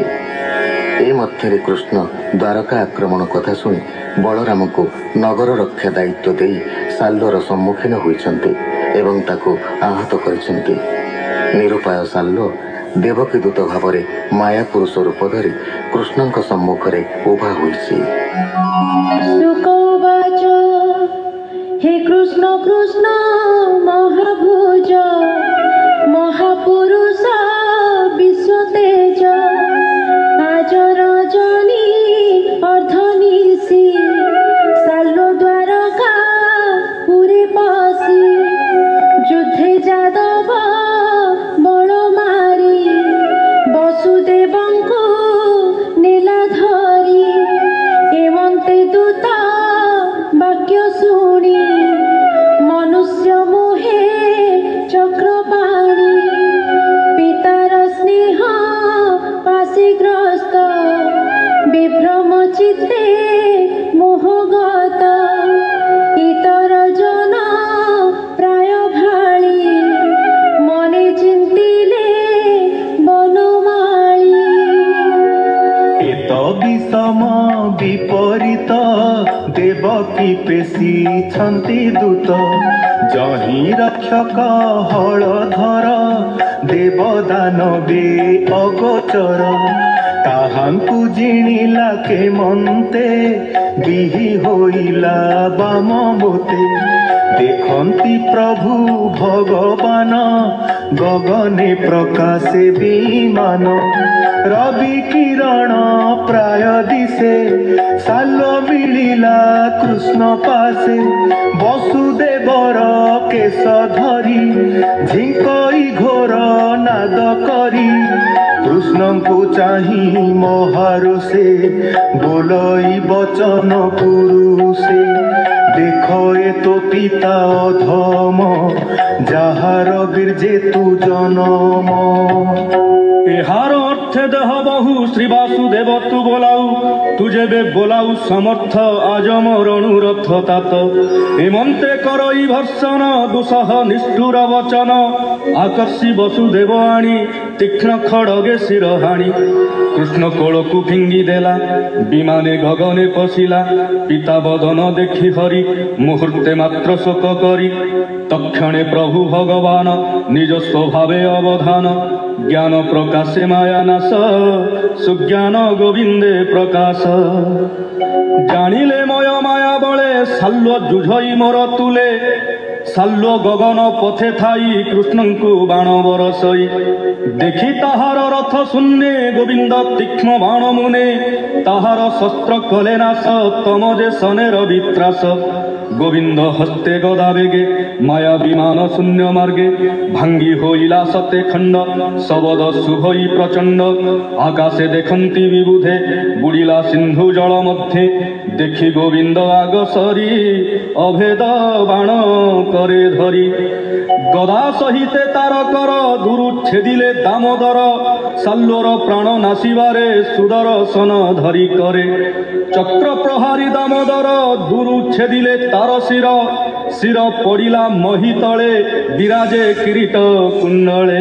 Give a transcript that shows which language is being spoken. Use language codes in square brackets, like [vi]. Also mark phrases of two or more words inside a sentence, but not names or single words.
[or] ଏ ମଧ୍ୟରେ କୃଷ୍ଣ ଦ୍ୱାରକା ଆକ୍ରମଣ କଥା ଶୁଣି ବଳରାମଙ୍କୁ ନଗର ରକ୍ଷା ଦାୟିତ୍ୱ ଦେଇ ସାଲ୍ୱର ସମ୍ମୁଖୀନ ହୋଇଛନ୍ତି ଏବଂ ତାକୁ ଆହତ କରିଛନ୍ତି। ନିରୁପାୟ ସାଲ୍ୱ ଦେବକୀ ଦୂତ ଭାବରେ ମାୟା ପୁରୁଷ ରୂପ ଧରି କୃଷ୍ଣଙ୍କ ସମ୍ମୁଖରେ ଉଭା ହୋଇଛି। ହେ କୃଷ୍ଣ କୃଷ୍ଣ ମହାଭୁଜ ମହାପୁରୁଷ ବିଶ୍ୱତେଜ ଆଜ ରଜନୀ ଅର୍ଧନିଶୀ ସାଲ୍ୱ ଦ୍ୱାରକା ପୁରୀ ପଶି ଯୁଦ୍ଧେ ଯାଦବ ବଳ ମାରି ବସୁଦେବଙ୍କୁ ନେଲା ଧରି ଏବନ୍ତେ ଦୂତ ବାକ୍ୟ ଶୁଣି ମନୁଷ୍ୟ ମୋହେ ଚକ୍ରପାଣି ପିତାର ସ୍ନେହ ପାଶୀଗ୍ରସ୍ତ ବିଭ୍ରମ ଚିତ୍ତେ ମୋହଗତ ଇତର ଜନ ପ୍ରାୟ ଭାଳି ମନେ ଚିନ୍ତିଲେ ବନମାଳୀ ଏତ ବିଷମ ବିପରୀତ ଦେବକୀ ପେଶି ଛନ୍ତି ଦୂତ ଯହିଁ ରକ୍ଷକ ହଳଧର ଦେବଦାନବେ ଅଗୋଚର ତାହାଙ୍କୁ ଜିଣିଲା କେ ମନ୍ତେ ବିହି ହୋଇଲା ବାମ ମୋତେ ଦେଖନ୍ତି ପ୍ରଭୁ ଭଗବାନ ଗଗନେ ପ୍ରକାଶେ ବିମାନ ରବି କିରଣ ପ୍ରାୟ ଦିଶେ ସାଲ୍ୱ ମିଳିଲା କୃଷ୍ଣ ପାଶେ ବସୁଦେବର କେଶ ଧରି ଝିଙ୍କଇ ଘୋର ନାଦ କରି କୃଷ୍ଣ କୋ ଚାହିଁ ମହାରୋଷେ ବୋଲଇ ବଚନ ପୁରୁଷେ ଦେଖ ଏ ତୋ ପିତା ଅଧମ ଯାହାର ଗିରଜେ ତୁ ଜନମ ଏହାର ଅର୍ଥେ ଦେହ ବହୁ ଶ୍ରୀ ବାସୁଦେବ ତୁ ବୋଲାଉ ତୁଝେ ବେ ବୋଲାଉ ସମର୍ଥ ଆଜମ ରଣୁରଥ ତାତ ଏମନ୍ତେ କରଇ ଭର୍ଷଣ ଦୁସହ ନିଷ୍ଠୁର ବଚନ ଆକର୍ଷି ବସୁଦେବ ଆଣି ତୀକ୍ଷ୍ଣ ଖଡ଼ଗେ ଶିରହାଣି କୃଷ୍ଣ କୋଳକୁ ଫିଙ୍ଗି ଦେଲା ବିମାନେ ଗଗନେ ପଶିଲା ପିତା ବଦନ ଦେଖି ହରି ମୁହୂର୍ତ୍ତେ ମାତ୍ର ଶୋକ କରି ତକ୍ଷଣେ ପ୍ରଭୁ ଭଗବାନ ନିଜ ସ୍ୱଭାବେ ଅବଧାନ ଜ୍ଞାନ ପ୍ରକାଶେ ମାୟା ନାଶ ସୁଜ୍ଞାନ ଗୋବିନ୍ଦେ ପ୍ରକାଶ ଜାଣିଲେ ମୟ ମାୟା ବଳେ ସାଲ୍ୱ ଜୁଝଇ ମୋର ତୁଲେ ସାଲ୍ୱ ଗଗନ ପଥେ ଥାଇ କୃଷ୍ଣ କୋ ବାଣ ବରଷଇ ଦେଖି ତାହାର ରଥ ଶୂନ୍ୟ ଗୋବିନ୍ଦ ତୀକ୍ଷ୍ଣ ବାଣ ମୁନେ ତାହାର ଶସ୍ତ୍ର କଲେ ନାଶ ତମ ଯେ ସନେର ବିତ୍ରାସ ଗୋବିନ୍ଦ ହସ୍ତେ ଗଦା ବେଗେ ମାୟା ବିମାନ ଶୂନ୍ୟ ମାର୍ଗେ ଭାଙ୍ଗି ହୋଇଲା ସତେ ଖଣ୍ଡ ଶବଦ ଶୁଭଇ ପ୍ରଚଣ୍ଡ ଆକାଶେ ଦେଖନ୍ତି ବିବୁଧେ ବୁଡ଼ିଲା ସିନ୍ଧୁ ଜଳ ମଧ୍ୟ ଦେଖି ଗୋବିନ୍ଦ ଆଗ ସରି ଅଭେଦ ବାଣ କରେ ଧରି ଗଦା ସହିତେ ତାର କର ଦୁରୁ ଛେଦିଲେ ଦାମୋଦର ସାଲ୍ୱର ପ୍ରାଣ ନାଶିବାରେ ସୁଦର୍ଶନ ଧରି କରେ ଚକ୍ର ପ୍ରହାରି ଦାମୋଦର ଦୁରୁ ଛେଦିଲେ ତାର ଶିର ଶିର ପଡ଼ିଲା ମହୀ ତଳେ ବିରାଜେ କିରୀଟ କୁଣ୍ଡଳେ